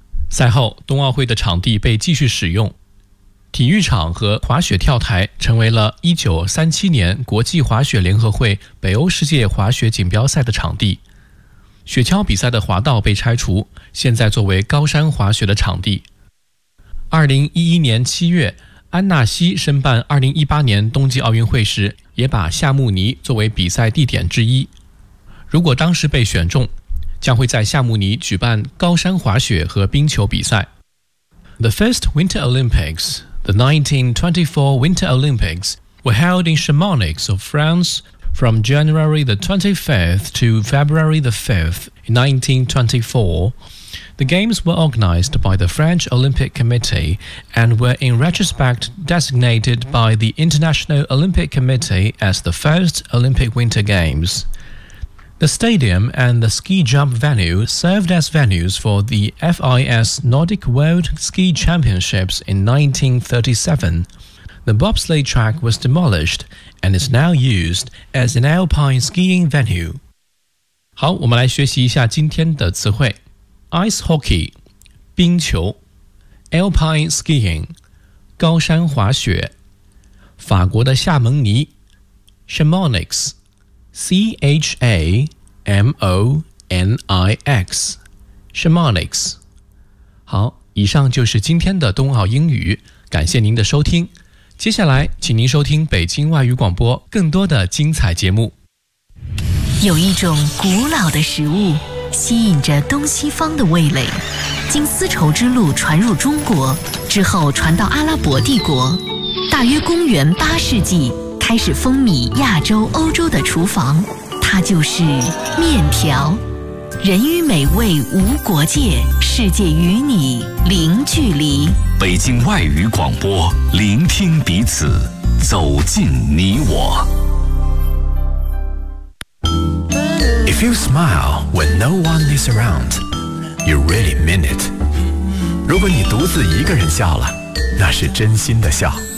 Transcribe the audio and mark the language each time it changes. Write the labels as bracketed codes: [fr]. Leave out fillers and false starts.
[zh] 赛后冬奥会的场地被继续使用，体育场和滑雪跳台成为了1937年国际滑雪联合会北欧世界滑雪锦标赛的场地，雪橇比赛的滑道被拆除，现在作为高山滑雪的场地。 2011年7月安纳西申办2018年冬季奥运会时，也把夏慕尼作为比赛地点之一，如果当时被选中，将会在夏慕尼举办高山滑雪和冰球比赛。 [en] The first Winter Olympics, the 1924 Winter Olympics, were held in Chamonix of France from January the 25th to February the 5th in 1924. The games were organized by the French Olympic Committee and were in retrospect designated by the International Olympic Committee as the first Olympic Winter Games. The stadium and the ski jump venue served as venues for the FIS Nordic World Ski Championships in 1937. The bobsleigh track was demolished and is now used as an alpine skiing venue. [zh] 好，我们来学习一下今天的词汇。 [en] Ice hockey, 冰球。Alpine skiing, 高山滑雪。 [zh] 法国的夏蒙尼。Chamonix, CHAMONIX, Chamonix. 好，以上就是今天的冬奥英语，感谢您的收听。接下来，请您收听北京外语广播更多的精彩节目。有一种古老的食物，吸引着东西方的味蕾，经丝绸之路传入中国，之后传到阿拉伯帝国，大约公元八世纪，开始风靡亚洲、欧洲的厨房。它就是面条，人与美味无国界，世界与你零距离。北京外语广播，聆听彼此，走进你我。 [en] If you smile when no one is around, you really mean it. [zh] 如果你独自一个人笑了，那是真心的笑。